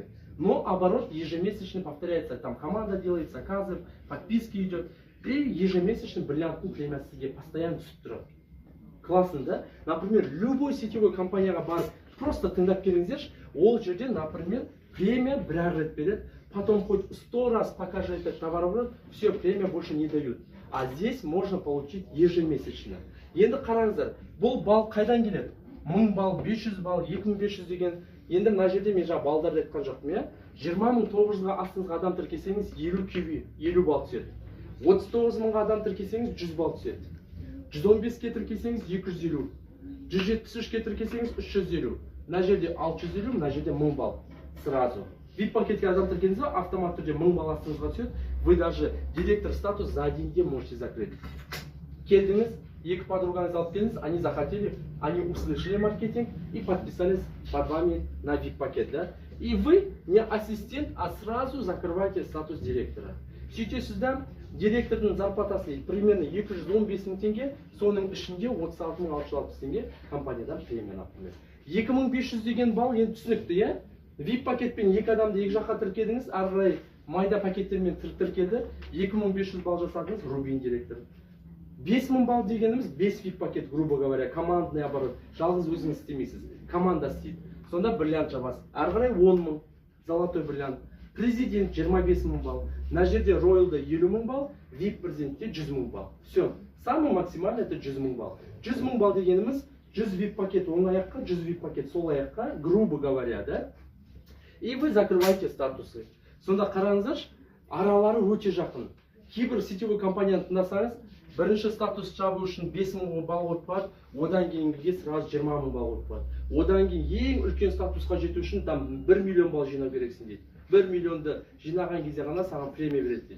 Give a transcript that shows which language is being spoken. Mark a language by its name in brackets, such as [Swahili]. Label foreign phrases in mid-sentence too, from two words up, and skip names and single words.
[Russian] Но оборот ежемесячно повторяется. Там команда делает заказы, подписки идет. И ежемесячно бриллиантный [Kazakh] премиясы сізге постоянно түсіп тұрады. [Russian] Классно, да? Например, любой сетевой [Kazakh] компанияға барып, просто тыңдап келіңіздерші, ол жерде, например, премия бір рет береді, [Russian] потом хоть 100 раз покажи этот товарооборот, все, премия больше не дают. А здесь можно получить ежемесячно. [Kazakh] Енді қараңыздар, бұл балл қайдан келеді? 1000 балл, 500 балл, 2500 деген. Енді мына жерде мен жаңа балдарды айтқан жоқпын, иә? 20900-ға астыңызға адам тіркесеңіз 50 балл түседі. 39 мыңға адам тіркесеңіз 100 балл түседі. 115-ке тіркесеңіз 250. 173-ке тіркесеңіз 350. Мына жерде 650, мына жерде 1000 балл сразу. VIP пакетке адам тіркеңіз ба, автомат түрде 1000 балл астыңызға түседі. [Russian] Вы даже директор статус за один день можете закрыть. [Kazakh] Келдіңіз, екі подругаңыз алып келдіңіз, [Russian] они захотели, они услышали маркетинг и подписались под вами на VIP пакет, да? И вы не ассистент, а сразу закрываете статус директора. [Kazakh] Сөйтесіз да, директордың зарплатасы примерно 215 мың теңге, соның ішінде 36 мың 660 теңге компаниядан премия, например. 2500 деген балл енді түсінікті, иә? VIP пакетпен екі адамды екі жаққа тіркедіңіз, ары қарай майда пакеттермен тіркелді, 2500 балл жасадыңыз, Рубин директор. 5000 балл дегеніміз 5 VIP пакет, [Russian] грубо говоря, командный оборот. [Kazakh] Жалғыз өзіңіз істемейсіз, команда істейді. Сонда бриллиант жабасыз. Ары қарай 10 мың, [Russian] золотой бриллиант. [Kazakh] Президент 25 мың балл. На жерде Royal'да 50 мың балл, VIP президентте 100 мың балл. [Russian] Все. Самый максимальный это [Kazakh] 100 мың балл. 100 мың балл дегеніміз 100 VIP пакет оң аяққа, 100 VIP пакет сол аяққа, [Russian] грубо говоря, да? И вы закрываете статусы. [Kazakh] Сонда қараңыздаршы, аралары өте жақын. Кейбір сетевой компанияны тыңдасаңыз, бірінші статус жабу үшін 5 мың балл қойып барады, одан кейінгіге сразу 20 мың балл қойып барады. Одан кейін ең үлкен статусқа жету үшін там 1 миллион балл жинау керексің дейді. 1 миллионды жинаған кезде ғана саған премия береді дейді.